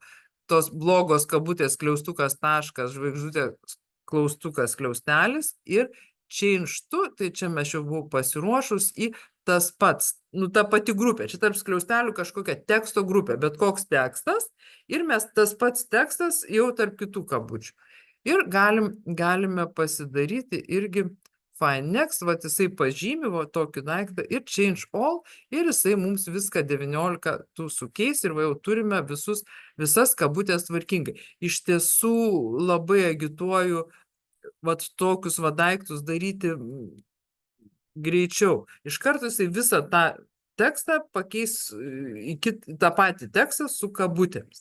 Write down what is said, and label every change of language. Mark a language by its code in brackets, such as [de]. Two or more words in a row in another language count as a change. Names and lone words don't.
[lt] Tos blogos kabutės kliaustukas taškas, žvaigždutė klaustukas kliaustelis ir [en] change to, [lt] tai čia mes jau buvau pasiruošus į tas pats, ta pati grupė, čia tarp skliaustelių kažkokia teksto grupė, bet koks tekstas ir mes tas pats tekstas jau tarp kitų kabučių. Ir galime pasidaryti irgi [en] find next, [lt] va jisai pažymi va tokį daiktą ir [en] change all [lt] ir jisai mums viską 19 tų sukeis ir va jau turime visas kabutės tvarkingai. Iš tiesų labai agituoju va tokius va daiktus daryti greičiau. Iš karto jisai visą tą tekstą pakeis į tą patį tekstą su kabutėms.